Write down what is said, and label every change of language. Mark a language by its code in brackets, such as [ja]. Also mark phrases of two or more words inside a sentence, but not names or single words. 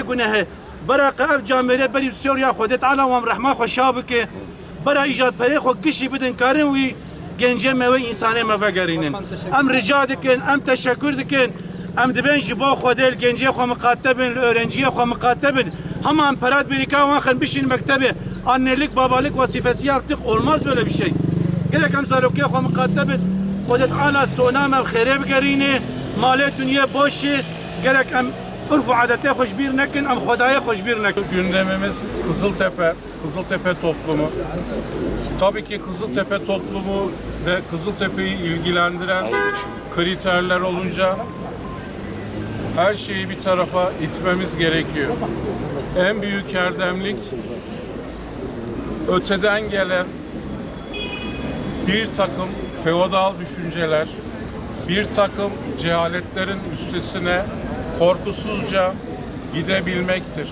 [ku] gunehe bera ev camêrê berî Sûriya Xwedê Teala wan rehma xweşa bike bera îja perê xwe gişî bidin karin wî gencê me wê însanê me vegerînin em rica dikin em teşekkür dikin em dibên ji bo Xwedê li gencê xwe miqatebin li öğrenciyê xwe miqatebin hema em perat bêrîka wan xin bişîn mektebê [tr] annelik babalık vazifesi yaptık olmaz böyle bir şey gerek [ku] em zarokê xwe miqatebin Xwedê Teala sona me xêrê bigerîne malê dünya boşê gerek em ürf û adetê xwe ji bîr nekin em Xwedayê xwe ji bîr nekin. [tr] Gündemimiz Kızıltepe toplumu. Tabii ki Kızıltepe toplumu ve Kızıltepe'yi ilgilendiren kriterler olunca her şeyi bir tarafa itmemiz gerekiyor. En büyük erdemlik öteden gelen bir takım feodal düşünceler, bir takım cehaletlerin üstesine korkusuzca gidebilmektir.